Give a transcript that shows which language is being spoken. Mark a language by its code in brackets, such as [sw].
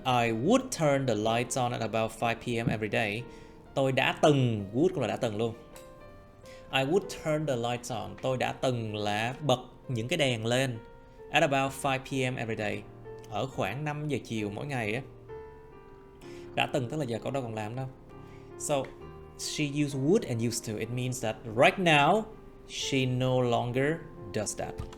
[en] I would turn the lights on at about 5 p.m. every day. [vi] Tôi đã từng, would cũng là đã từng luôn. [en] I would turn the lights on. [vi] Tôi đã từng là bật những cái đèn lên [en] at about 5 p.m. every day. [vi] Ở khoảng 5 giờ chiều mỗi ngày á. Đã từng tức là giờ cậu đâu còn làm đâu. [en] So she used would and used to. It means that right now she no longer does that.